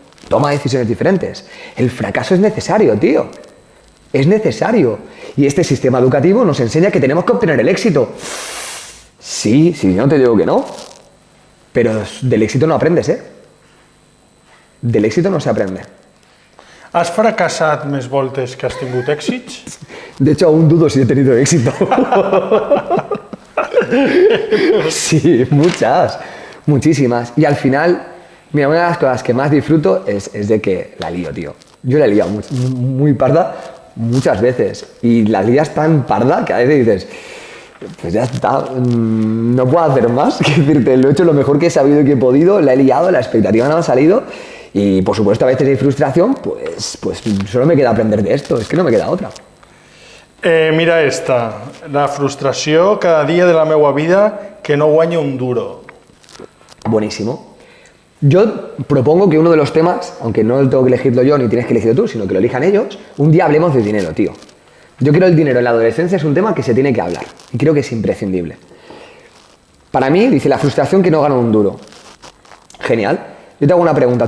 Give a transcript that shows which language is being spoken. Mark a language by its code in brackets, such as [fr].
[es] Toma decisiones diferentes. El fracaso es necesario, tío. Es necesario. Y este sistema educativo nos enseña que tenemos que obtener el éxito. Sí, yo no te digo que no. Pero del éxito no aprendes, ¿eh? Del éxito no se aprende. [ca] Has fracassat més voltes que has tingut èxits? [es] De hecho, aún dudo si he tenido éxito. Sí, muchísimas. Y al final, mira, una de las cosas que más disfruto es de que la lío, tío. Yo la he liado muy parda muchas veces. Y la lías tan parda que a veces dices, pues ya está, no puedo hacer más que decirte, lo he hecho lo mejor que he sabido y que he podido, la he liado, la expectativa no ha salido y por supuesto a veces hay frustración, pues solo me queda aprender de esto, es que no me queda otra. [ca] Mira esta, la frustració cada dia de la meva vida que no guanyo un duro. [es] Buenísimo. Yo propongo que uno de los temas, aunque no tengo que elegirlo yo ni tienes que elegirlo tú, sino que lo elijan ellos, un día hablemos de dinero, tío. Yo creo que el dinero en la adolescencia es un tema que se tiene que hablar y creo que es imprescindible. Para mí, dice, la frustración que no gano un duro. Genial. Yo te hago una pregunta.